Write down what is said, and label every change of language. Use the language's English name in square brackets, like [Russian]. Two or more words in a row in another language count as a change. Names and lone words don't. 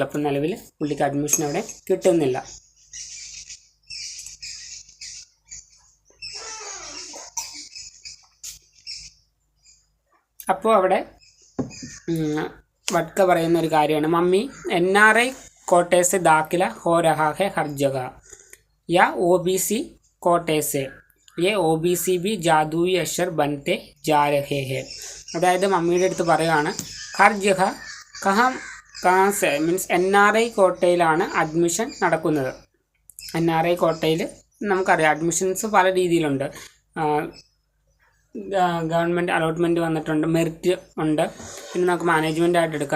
[Malayalam] അപ്പം നിലവിൽ പുള്ളിക്ക് അഡ്മിഷൻ എവിടെ കിട്ടുന്നില്ല. അപ്പോൾ അവിടെ വട്ക പറയുന്ന ഒരു കാര്യമാണ്, [Hindi] മമ്മി NRI कोटे से दाखिला हो रहा है हर जगह, या OBC कोटे से, ये OBC भी जादुई अक्षर बनते जा रहे हैं. [Malayalam] അതായത് മമ്മിയുടെ അടുത്ത് പറയുകയാണ് [Hindi] हर जगह कहां से [Malayalam] മീൻസ് NRI കോട്ടയിലാണ് അഡ്മിഷൻ നടക്കുന്നത്. NRI കോട്ടയിൽ നമുക്കറിയാം അഡ്മിഷൻസ് പല രീതിയിലുണ്ട്. [English] government allotment [Malayalam] വന്നിട്ടുണ്ട്, മെറിറ്റ് ഉണ്ട്, പിന്നെ നമുക്ക് മാനേജ്മെൻ്റ് ആയിട്ട് എടുക്കാം.